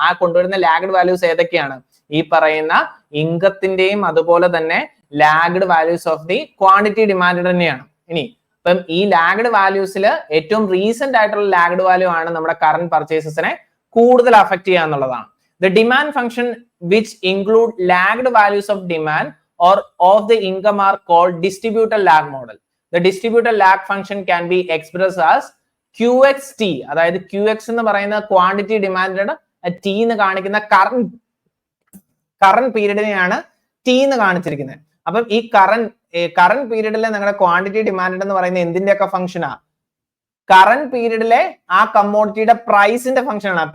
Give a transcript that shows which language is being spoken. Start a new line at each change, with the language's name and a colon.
Malayalam: ആ കൊണ്ടുവരുന്ന lagged values ഏതൊക്കെയാണ്, ഈ പറയുന്ന ഇൻകത്തിന്റെയും അതുപോലെ തന്നെ lagged values of the quantity demand തന്നെയാണ്. ഇനി അപ്പം ഈ ലാഗ്ഡ് വാല്യൂസിൽ ഏറ്റവും റീസെന്റ് ആയിട്ടുള്ള ലാഗ്ഡ് വാല്യൂ ആണ് നമ്മുടെ കറന്റ് പർച്ചേസസിനെ കൂടുതൽ അഫക്ട് ചെയ്യുക എന്നുള്ളതാണ്.
English: The demand function which include lagged values of demand or of the income are called distributed lag model. The distributed lag function can be expressed as QXT.
Malayalam: അതായത് QX എന്ന് പറയുന്ന quantity demand T എന്ന് കാണിക്കുന്ന current പീരീഡിനെയാണ് T എന്ന് കാണിച്ചിരിക്കുന്നത്. അപ്പം ഈ current പീരീഡിലെ നിങ്ങളുടെ ക്വാണ്ടിറ്റി ഡിമാൻഡ് എന്ന് പറയുന്നത് എന്തിന്റെയൊക്കെ ഫംഗ്ഷനാ, കറന്റ് പീരീഡിലെ ആ കമ്മോഡിറ്റിയുടെ പ്രൈസിന്റെ ഫംഗ്ഷൻ ആണ്.